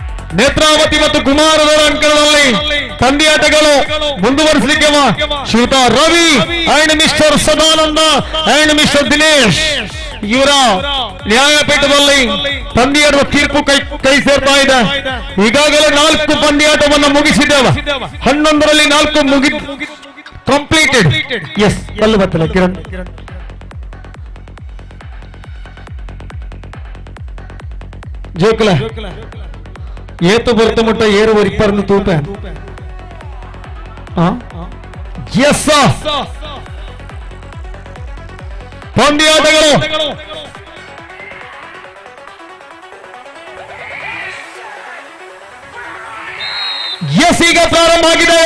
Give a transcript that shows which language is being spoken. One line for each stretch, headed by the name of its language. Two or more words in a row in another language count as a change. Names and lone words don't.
Kannada: ನೇತ್ರಾವತಿ ಮತ್ತು ಕುಮಾರದವರ ಅಂಕಣದಲ್ಲಿ ಪಂದ್ಯಾಟಗಳು ಮುಂದುವರಿಸಲಿಕ್ಕೆ ಶ್ರೀಯುತ ರವಿ
English: and mister
Kannada: ಸದಾನಂದ
English: and mister
Kannada: ದಿನೇಶ್ ಇವರ ನ್ಯಾಯಪೀಠದಲ್ಲಿ ಪಂದ್ಯಾಟದ ತೀರ್ಪು ಕೈ ಸೇರ್ತಾ ಇದೆ. ಈಗಾಗಲೇ 4 ಪಂದ್ಯಾಟವನ್ನು ಮುಗಿಸಿದ್ದೇವೆ. 11ರಲ್ಲಿ 4 ಮುಗಿ ಕಂಪ್ಲೀಟೆಡ್. ಎಸ್ ಅಲ್ಲಿ ಬರ್ತಲ್ಲ ಕಿರಣ್.
Tulu: ಜೋಕಲ ಏತು ಬರ್ತ ಮುಟ್ಟ ಏರುವರಿ ಇಪ್ಪರನ್ನು ತೂಪ.
Kannada: ಎಸ್ ಪಂದ್ಯಾಟಗಳು ಎಸ್ ಈಗ ಪ್ರಾರಂಭ ಆಗಿದೆ.